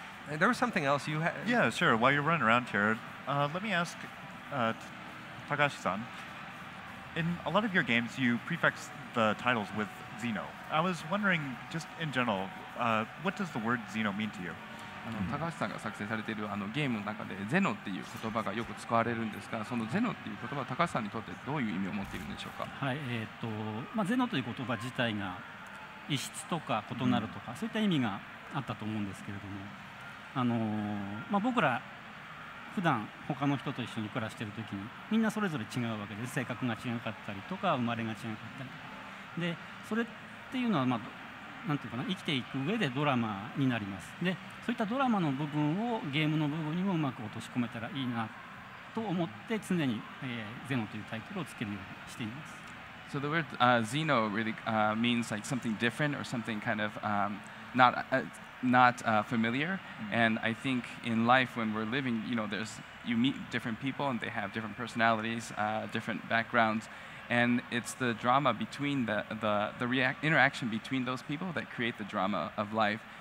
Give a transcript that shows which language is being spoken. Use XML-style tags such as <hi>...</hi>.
<en>There was something else you had. Yeah, sure. While you're running around here, let me ask Takashi-san. In a lot of your games, you prefix the titles with Xeno. I was wondering, just in general, what does the word Xeno mean to you?</en> <ja>高橋さんが作成されているゲームの中でゼノっていう言葉がよく使われるんですが、そのゼノっていう言葉は高橋さんにとってどういう意味を持っているんでしょうか。はい、ゼノという言葉自体が異質とか異なるとか、そういった意味があったと思うんですけれども、僕ら普段他の人と一緒に暮らしている時にみんなそれぞれ違うわけで、性格が違かったりとか生まれが違かったりで、それっていうのはなんていうかな、生きていく上でドラマになります。で、そういったドラマの部分をゲームの部分にもうまく落とし込めたらいいなと思って常に、ゼノというタイトルをつけるようにしています。</ja> <en>So the word Xeno really means like something different or something kind of not familiar. And I think in life when we're living, you meet different people and they have different personalities, different backgrounds. And it's the drama between the interaction between those people that create the drama of life.</en>